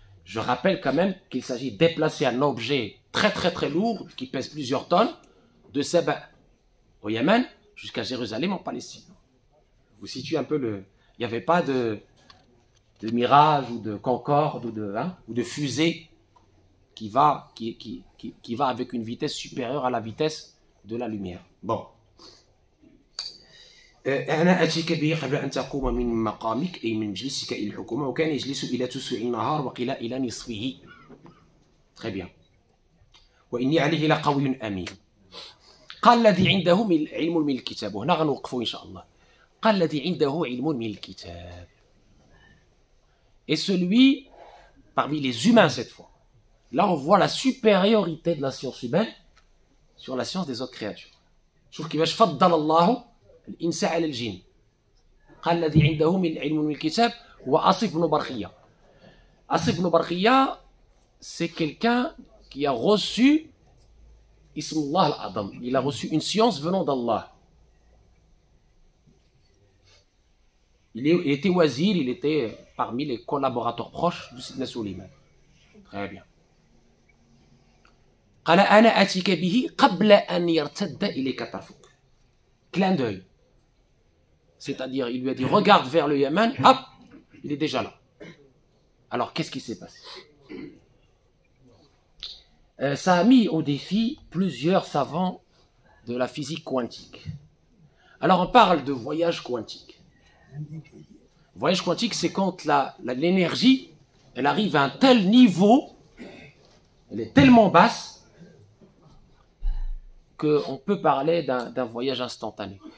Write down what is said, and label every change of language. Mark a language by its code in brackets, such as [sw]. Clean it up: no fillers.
[fr] Je rappelle quand même qu'il s'agit de déplacer un objet très très très lourd qui pèse plusieurs tonnes de Saba au Yémen jusqu'à Jérusalem en Palestine. Vous situez un peu il n'y avait pas de Mirage ou de Concorde ou de fusée qui va avec une vitesse supérieure à la vitesse de la lumière. Bon. [ar] أنا أتيك به قبل أن تقوم من مقامك أي من مجلسك إلى الحكومة وكان يجلس إلى تسع النهار وقيل إلى نصفه. [fr] Très bien. [ar] وإني عليه لقوي أمين. قال الذي عنده علم من الكتاب وهنا غنوقفوا إن شاء الله. قال الذي عنده علم من الكتاب. [fr] Et celui parmi les humains cette fois. Là on voit la supériorité de la science humaine sur la science des autres créatures. [ar] شوف كيفاش فضل الله الإنس على الجن. قال الذي عنده من علم من الكتاب هو أصف بن برخية. [fr] أصف بن برخية, c'est quelqu'un qui a reçu Ismullah al-Adam. Il a reçu une science venant d'Allah. Il était wazir, il était parmi les collaborateurs proches de Sidna Suleiman. Très bien. [ar] قال أنا أتيك به قبل أن يرتد إليك طرفك. [fr] Clin d'œil. C'est-à-dire, il lui a dit, regarde vers le Yémen, hop, il est déjà là. Alors, qu'est-ce qui s'est passé? Ça a mis au défi plusieurs savants de la physique quantique. Alors, on parle de voyage quantique. Voyage quantique, c'est quand l'énergie, elle arrive à un tel niveau, elle est tellement basse, qu'on peut parler d'un voyage instantané.